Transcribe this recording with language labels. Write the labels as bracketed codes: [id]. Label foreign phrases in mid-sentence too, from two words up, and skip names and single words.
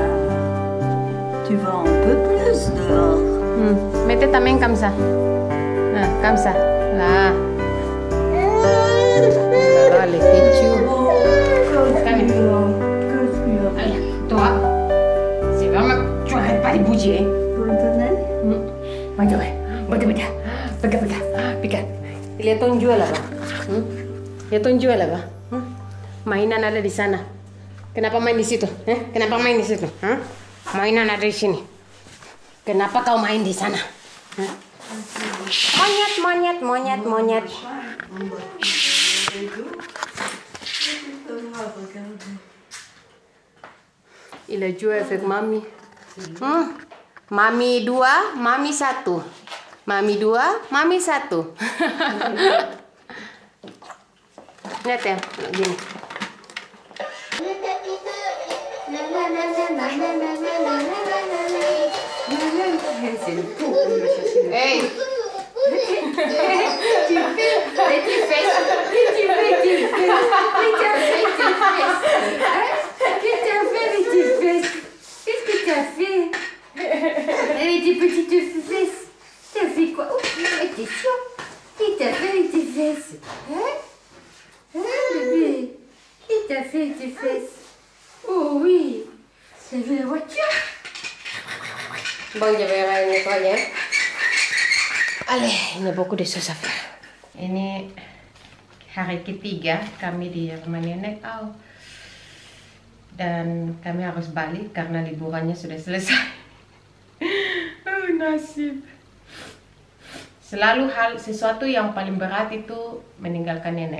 [fr] Tu vas un peu plus dehors. Mettez ta main comme ça. Ah, comme ça. Là. Là, les têtus. Allez, toi. C'est vraiment... Tu arrêtes pas de bouger. [id] Pegang. Lihat tuh jual apa? Lihat tuh jual apa? Mainan ada di sana. Kenapa main di situ? Kenapa main di situ? Mainan ada di sini. Kenapa kau main di sana? Monyet, monyet, monyet, monyet. [fr] Il a joué avec mamie. Mami 2, mami 1. Mami 2, mami 1. [id] Lihat ya, gini. Hey. [fr] Qu'est-ce que tu as fait? Avec tes petites fesses. Tu as fait quoi? Oh, mais t'es chaud. Qu'est-ce que tu as fait avec tes fesses? Hein? Hein, bébé? Qu'est-ce que tu as fait avec tes fesses? Oh oui. C'est la voiture. [id] Bang, coba yang nettoynya. [fr] Allez, ini beaucoup de choses à faire. [id] Ini hari ketiga kami di rumah nenek. Dan kami harus balik karena liburannya sudah selesai. Nasib. Selalu sesuatu yang paling berat itu meninggalkan nenek.